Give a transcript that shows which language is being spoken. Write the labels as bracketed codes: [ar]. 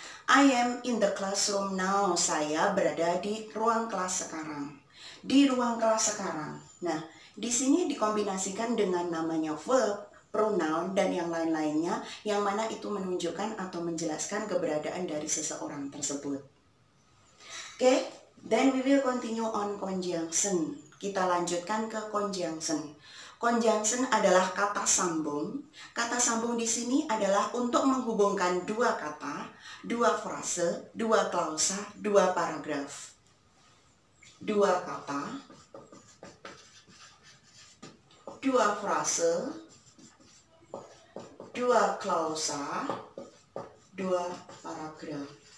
[en] I am in the classroom now. [id] Saya berada di ruang kelas sekarang. Di ruang kelas sekarang. Nah, di sini dikombinasikan dengan namanya verb, pronoun, dan yang lain-lainnya, yang mana itu menunjukkan atau menjelaskan keberadaan dari seseorang tersebut. [en] Oke, then we will continue on conjunction. [id] Kita lanjutkan ke conjunction. Conjunction adalah kata sambung. Kata sambung di sini adalah untuk menghubungkan dua kata, dua frase, dua klausa, dua paragraf. Dua kata, dua frase, dua klausa, dua paragraf.